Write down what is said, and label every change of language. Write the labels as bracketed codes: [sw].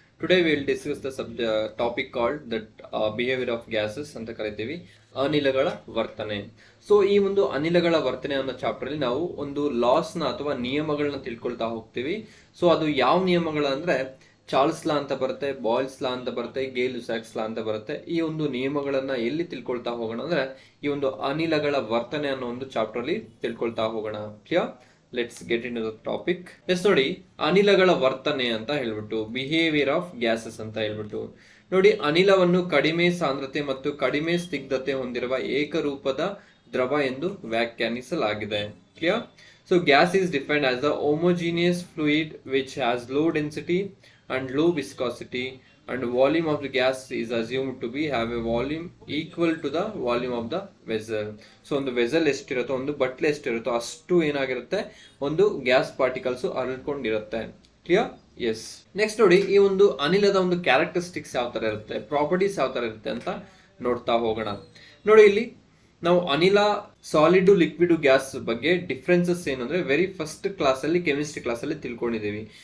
[en] Today we will discuss the topic called the behavior of gases [kn] ಅಂತ ಕರಿತೀವಿ ಅನಿಲಗಳ ವರ್ತನೆ. ಸೊ ಈ ಒಂದು ಅನಿಲಗಳ ವರ್ತನೆ ಅನ್ನೋ ಚಾಪ್ಟರ್ ಅಲ್ಲಿ ನಾವು ಒಂದು ಲಾಸ್ನ ಅಥವಾ ನಿಯಮಗಳನ್ನ ತಿಳ್ಕೊಳ್ತಾ ಹೋಗ್ತೀವಿ. ಸೊ ಅದು ಯಾವ ನಿಯಮಗಳು ಅಂದ್ರೆ ಚಾರ್ಲ್ಸ್ ಲಾ ಅಂತ ಬರುತ್ತೆ, ಬಾಯ್ಲ್ಸ್ ಲಾ ಅಂತ ಬರುತ್ತೆ, ಗೇ-ಲುಸಾಕ್ಸ್ ಲಾ ಅಂತ ಬರುತ್ತೆ. ಈ ಒಂದು ನಿಯಮಗಳನ್ನ ಎಲ್ಲಿ ತಿಳ್ಕೊಳ್ತಾ ಹೋಗೋಣ ಅಂದ್ರೆ ಈ ಒಂದು ಅನಿಲಗಳ ವರ್ತನೆ ಅನ್ನೋ ಒಂದು ಚಾಪ್ಟರ್ ಅಲ್ಲಿ ತಿಳ್ಕೊಳ್ತಾ ಹೋಗೋಣ. Clear? [en] Let's get in the topic. [kn] S ನೋಡಿ, ಅನಿಲಗಳ ವರ್ತನೆ ಅಂತ ಹೇಳ್ಬಿಟ್ಟು ಬಿಹೇವಿಯರ್ ಆಫ್ ಗ್ಯಾಸಸ್ ಅಂತ ಹೇಳ್ಬಿಟ್ಟು ನೋಡಿ, ಅನಿಲವನ್ನು ಕಡಿಮೆ ಸಾಂದ್ರತೆ ಮತ್ತು ಕಡಿಮೆ ಸ್ನಿಗ್ಧತೆ ಹೊಂದಿರುವ ಏಕರೂಪದ ದ್ರವ ಎಂದು ವ್ಯಾಖ್ಯಾನಿಸಲಾಗಿದೆ. Clear? [en] So gas is defined as the homogeneous fluid which has low density and low viscosity, and volume of the gas is assumed to be have a volume equal to the volume of the vessel. [kn] So ಒಂದು vessel ಎಷ್ಟಿರುತ್ತೋ, ಒಂದು ಬಟ್ಲೆ ಎಷ್ಟಿರುತ್ತೋ ಅಷ್ಟು ಏನಾಗಿರುತ್ತೆ, ಒಂದು gas particles ಹರಡ್ಕೊಂಡಿರುತ್ತೆ. Clear? S. Next ನೋಡಿ, ಈ ಒಂದು ಅನಿಲದ ಒಂದು ಕ್ಯಾರೆಕ್ಟರಿಸ್ಟಿಕ್ಸ್ ಯಾವ ತರ ಇರುತ್ತೆ, ಪ್ರಾಪರ್ಟೀಸ್ ಯಾವ ತರ ಇರುತ್ತೆ ಅಂತ ನೋಡ್ತಾ ಹೋಗೋಣ. ನೋಡಿ, ಇಲ್ಲಿ ನಾವು ಅನಿಲ, ಸಾಲಿಡ್, ಲಿಕ್ವಿಡ್, ಗ್ಯಾಸ್ ಬಗ್ಗೆ ಡಿಫ್ರೆನ್ಸಸ್ ಏನಂದ್ರೆ ವೆರಿ ಫಸ್ಟ್ ಕ್ಲಾಸ್ ಅಲ್ಲಿ, ಕೆಮಿಸ್ಟ್ರಿ ಕ್ಲಾಸ್ ಅಲ್ಲಿ ತಿಳ್ಕೊಂಡಿದ್ದೀವಿ.